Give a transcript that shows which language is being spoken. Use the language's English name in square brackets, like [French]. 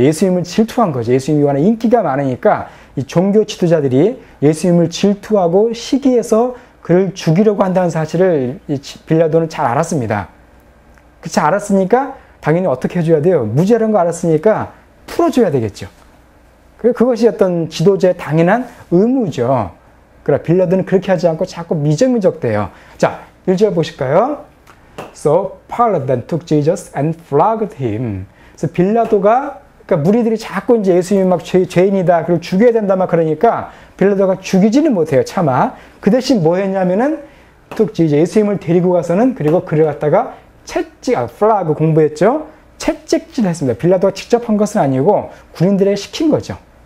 [Korean] 예수님을 질투한 거죠. 예수님이 워낙 인기가 많으니까 이 종교 지도자들이 예수님을 질투하고 시기해서 그를 죽이려고 한다는 사실을 이 빌라도는 잘 알았습니다. 잘 알았으니까 당연히 어떻게 해줘야 돼요? 무죄라는 거 알았으니까 풀어줘야 되겠죠. 그것이 어떤 지도자의 당연한 의무죠. 그러나 빌라도는 그렇게 하지 않고 자꾸 미적미적대요. 자, 1절 보실까요? [English] So Pilate then took Jesus and flogged him. [Korean] 그래서 빌라도가, 그러니까 무리들이 자꾸 이제 예수님이 막 죄인이다, 그리고 죽여야 된다 막 그러니까 빌라도가 죽이지는 못해요. 차마. 그 대신 뭐 했냐면은 이제 예수님을 데리고 가서는 그리고 그를 갖다가 플라그 공부했죠. 채찍질 했습니다. 빌라도가 직접 한 것은 아니고 군인들에게 시킨 거죠.